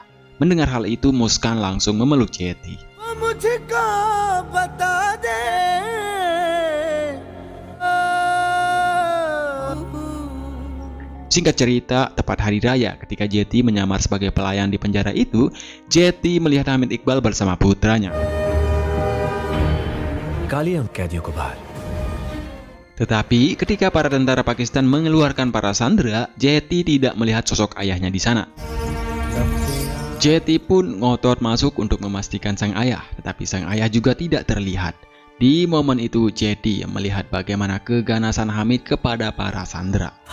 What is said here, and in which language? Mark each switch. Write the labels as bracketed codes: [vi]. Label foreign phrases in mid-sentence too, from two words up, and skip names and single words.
[id] Mendengar hal itu, Muskan langsung memeluk Jeti. Singkat cerita, tepat hari raya ketika Jeti menyamar sebagai pelayan di penjara itu, Jeti melihat Hamid Iqbal bersama putranya. [hi] निकालिए उन कैदियों को बाहर। [id] Tetapi ketika para tentara Pakistan mengeluarkan para sandera, Jetty tidak melihat sosok ayahnya di sana. Jetty pun ngotot masuk untuk memastikan sang ayah, tetapi sang ayah juga tidak terlihat. Di momen itu Jetty melihat bagaimana keganasan Hamid kepada para sandera.